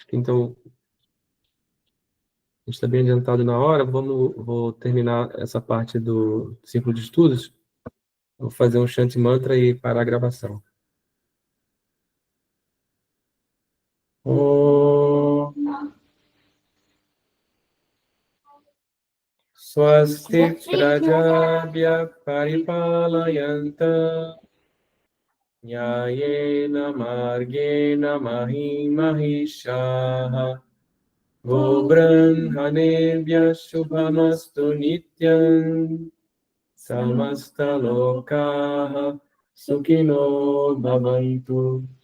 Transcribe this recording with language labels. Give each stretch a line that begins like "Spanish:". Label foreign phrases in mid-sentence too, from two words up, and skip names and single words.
Portuguese: que então a gente está bem adiantado na hora. Vou terminar essa parte do círculo de estudos. Vou fazer um Shanti Mantra e parar a gravação.
Sanskrit: ॐ स्वस्ति प्रजाभ्य परिपालयन्त न्यायेन मार्गेण महि महिशह गोब्राह्मणेभ्य शुभमस्तु नित्यम् समस्त लोकह सुखिनो भवन्तु.